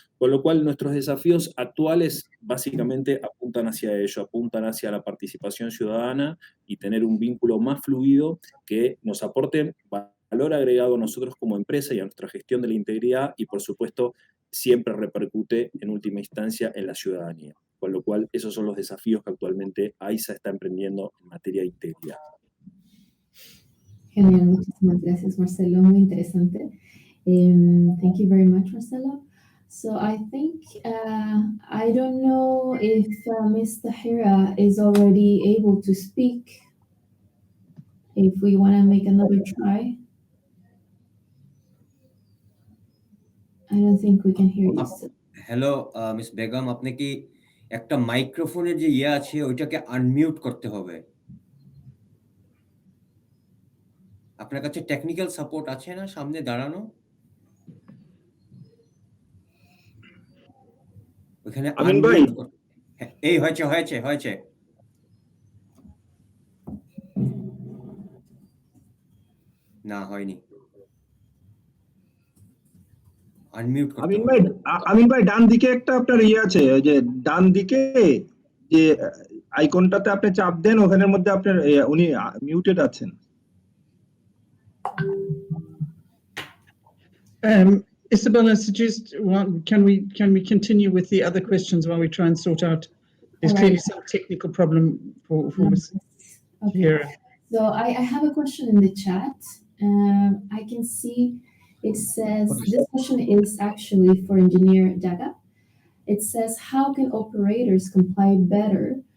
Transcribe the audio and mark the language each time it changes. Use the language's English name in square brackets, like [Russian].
[Spanish] Con lo cual, nuestros desafíos actuales básicamente apuntan hacia ello, apuntan hacia la participación ciudadana y tener un vínculo más fluido que nos aporte valor agregado a nosotros como empresa y a nuestra gestión de la integridad, y por supuesto siempre repercute en última instancia en la ciudadanía. Con lo cual, esos son los desafíos que actualmente AISA está emprendiendo en materia de integridad. Genial, muchísimas gracias, Marcelo. Muy interesante. [English] Thank you very much, Marcelo. So I think, I don't know if Ms. Tahira is already able to speak. If we want to make another try. I don't think we can hear you. [Bangla] Hello miss Begum, আপনি কি একটা মাইক্রোফোনের যে আছে ওইটাকে unmute করতে হবে? আপনার কাছে টেকনিক্যাল সাপোর্ট আছে না সামনে দাঁড়ানো? ওখানে আনমিউট করতে। এই হয়েছে। না, হয়নি। আনমিউট করতে হবে। আমিন ভাই ডান দিকে একটা আপনার আছে, যে ডান দিকে যে আইকনটাতে আপনি চাপ দেন, ওখানের মধ্যে আপনার উনি মিউটেড আছেন। [English] Isabella, suggest can we continue with the other questions while we try and sort out? There's clearly some technical problem for Ms. Tahira. So I have a question in the chat. I can see it says, this question is actually for Engineer Daga. It says, how can operators comply better